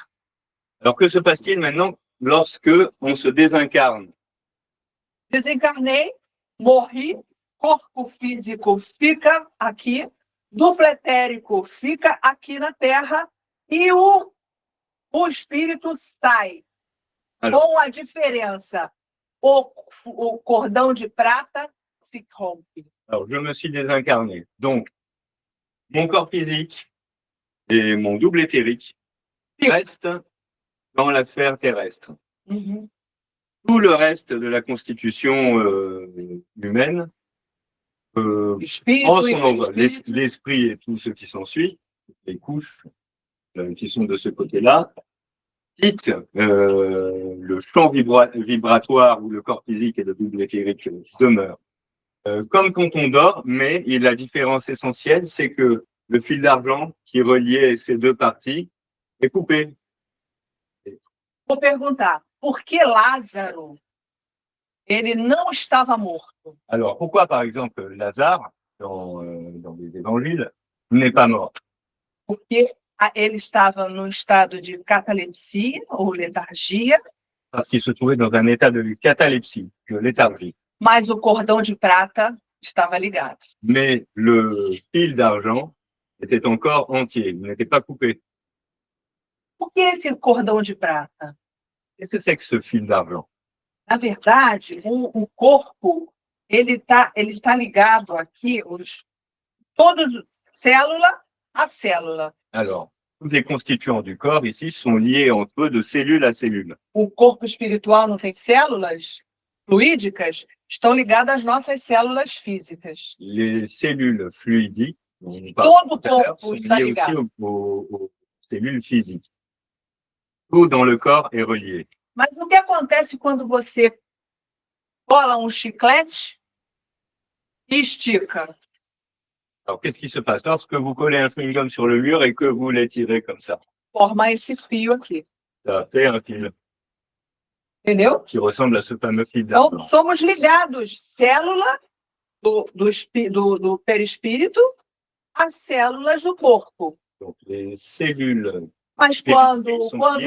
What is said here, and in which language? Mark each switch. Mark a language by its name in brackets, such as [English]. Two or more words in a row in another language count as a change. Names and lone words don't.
[French] Alors, que se passe-t-il maintenant lorsque on se désincarne? [Portuguese] Desencarnei, morri, corpo físico fica aqui, duplo etérico fica aqui na Terra e o espírito sai. Com a diferença, o cordão de prata se rompe. [French] Alors, je me suis désincarné. Donc, mon corps physique et mon double éthérique restent dans la sphère terrestre. Uhum. Tout le reste de la constitution humaine prend son envol. L'esprit et tout ce qui s'ensuit, les couches qui sont de ce côté-là, quittent le champ vibratoire où le corps physique et le double éthérique demeurent. Comme quand on dort, mais la différence essentielle, c'est que le fil d'argent qui reliait ces deux parties est coupé. [Portuguese] Vou perguntar, por que Lázaro, ele não estava morto? [French] Alors, pourquoi, par exemple, Lazare, dans les évangiles, n'est pas mort? [Portuguese] Porque ele estava num estado de catalepsia ou letargia, [French] Parce qu'il se trouvait dans un état de catalepsie, de léthargie. [Portuguese] mas o cordão de prata estava ligado. [French] Mais le fil d'argent était encore entier, il n'était pas coupé. [Portuguese] Por que esse cordão de prata? [French] Qu'est-ce que c'est que ce fil d'argent? [Portuguese] Na verdade, o corpo ele está ligado aqui, todos, célula a célula. [French] Alors, tous les constituants du corps ici sont liés entre eux de cellule à cellule. [Portuguese] O corpo espiritual não tem células fluídicas, estão ligadas às nossas células físicas. [French] Les cellules fluidiques, dont on parle [Portuguese] Todo o [French] tout à l'heure, [Portuguese] corpo [French] sont [Portuguese] está [French] liées aussi [Portuguese] ligado. [French] aux cellules physiques. Tout dans le corps est relié. [Portuguese] Mas o que acontece quando você cola um chiclete e estica? [French] Alors, qu'est-ce qui se passe lorsque vous collez un chewing-gum sur le mur et que vous l'étirez comme ça? [Portuguese] Forma esse fio aqui, [French] Ça fait un fil [Portuguese] entendeu? [French] qui ressemble à ce fameux fil [Portuguese] Então, [French] d'argent. [Portuguese] somos ligados, célula do perispírito às células do corpo. [French] Donc, les cellules [Portuguese] Mas [French] spirituelles sont liées